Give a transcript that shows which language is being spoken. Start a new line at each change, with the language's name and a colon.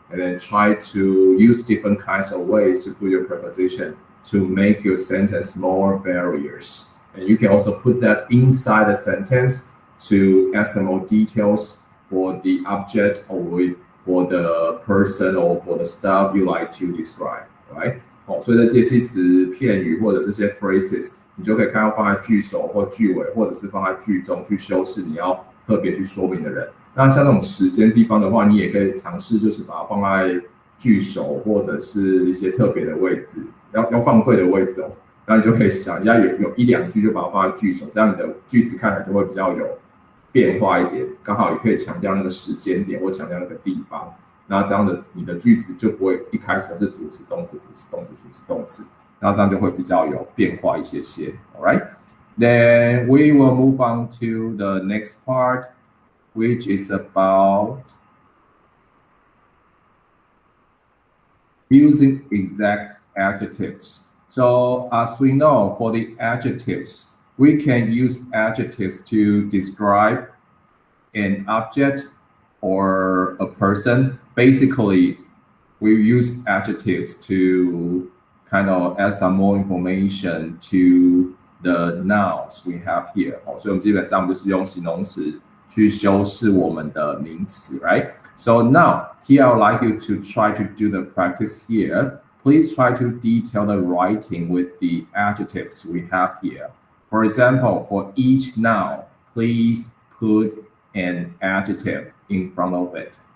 English: and then try to use different kinds of ways to put your preposition to make your sentence more various. And you can also put that inside the sentence to add some more details for the object or for the person or for the stuff you like to describe, right?
Chinese: 所以这介系词、片语或者这些 phrases，你就可以看到放在句首或句尾，或者是放在句中去修饰你要特别去说明的人。那像这种时间地方的话，你也可以尝试就是把它放在句首或者是一些特别的位置，要放对的位置哦。然后你就可以想一下有一两句就把它放在句首，这样你的句子看起来就会比较有变化一点，刚好也可以强调那个时间点或强调那个地方。那这样的你的句子就不会一开始是主词、动词、主词、动词、主词、动词，那这样就会比较有变化一些些。
English: All right, then we will move on to the next part, which is about using exact adjectives. So as we know, for the adjectives, we can use adjectives to describe an object or a person. Basically, we use adjectives to kind of add some more information to the nouns we have here.
Chinese: 所以我们基本上就是用形容词去修饰我们的名词 right?
English: So now, here I would like you to try to do the practice here. Please try to detail the writing with the adjectives we have here. For example, for each noun, please put an adjective in front of it.